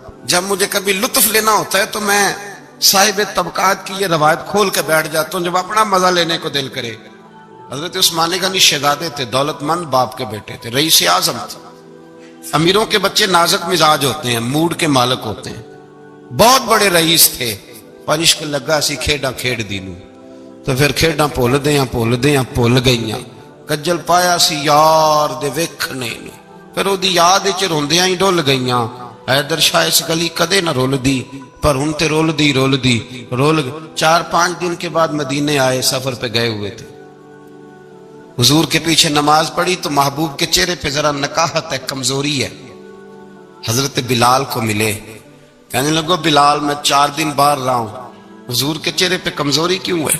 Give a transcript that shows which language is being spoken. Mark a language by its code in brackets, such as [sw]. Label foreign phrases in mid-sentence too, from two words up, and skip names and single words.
[ur] جب مجھے کبھی لطف لینا ہوتا ہے تو میں صاحب طبقات کی یہ روایت کھول کے بیٹھ جاتا ہوں جب اپنا مزہ لینے کو دل کرے. حضرت عثمان غنی شہزادے تھے, دولت مند باپ کے بیٹے تھے, رئیس اعظم تھے. امیروں کے بچے نازک مزاج ہوتے ہیں, موڈ کے مالک ہوتے ہیں. بہت بڑے رئیس تھے, [pa] پر عشق لگا سی کھیڈاں کھیڑ دی نو, تو پھر کھیڈاں بھول گئیاں. کجل پایا سی یار دے ویکھنے نو, پھر او دی یاد وچ روندیاں ہی ڈل گئیاں. حیدر شاہ اس گلی کدے نہ رول دی, پر ہن تے رول دی. [ur] 4-5 دن کے بعد مدینے آئے, سفر پہ گئے ہوئے تھے. حضور کے پیچھے نماز پڑھی تو محبوب کے چہرے پہ ذرا نکاہت ہے, کمزوری ہے. حضرت بلال کو ملے, کہنے لگو بلال میں 4 دن باہر رہا ہوں, حضور کے چہرے پہ کمزوری کیوں ہے؟